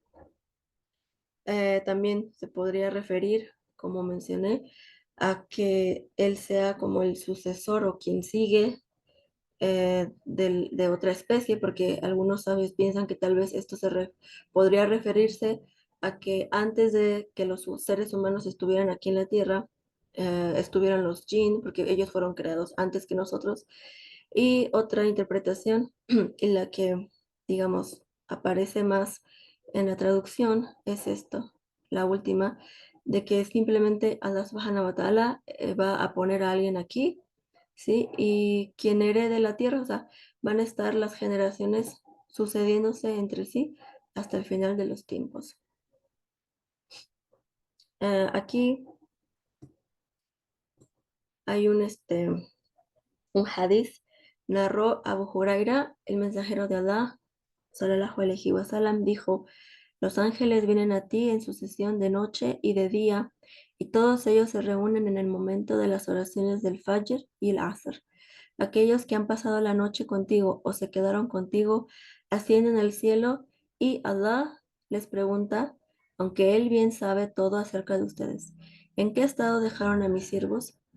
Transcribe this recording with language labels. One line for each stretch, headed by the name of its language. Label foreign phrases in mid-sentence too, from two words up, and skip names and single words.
Spanish: También se podría referir, como mencioné, a que él sea como el sucesor o quien sigue de otra especie, porque algunos sabios piensan que tal vez esto podría referirse a que antes de que los seres humanos estuvieran aquí en la Tierra, estuvieran los jinn, porque ellos fueron creados antes que nosotros. Y otra interpretación en la que, digamos, aparece más en la traducción es esto, la última, de que simplemente
Arabic: الله سبحانه وتعالى
Spanish: va a poner a alguien aquí, ¿sí? Y quien herede la tierra, o sea, van a estar las generaciones sucediéndose entre sí hasta el final de los tiempos. Aquí hay un hadith, narró Abu Huraira, el mensajero de Allah,
Arabic: صلى الله عليه وسلم,
Spanish: dijo: los ángeles vienen a ti en sucesión de noche y de día, y todos ellos se reúnen en el momento de las oraciones del Fajr y el Asr. Aquellos que han pasado la noche contigo o se quedaron contigo ascienden al cielo y Allah les pregunta, aunque Él bien sabe todo acerca de ustedes: ¿en qué estado dejaron a mis siervos?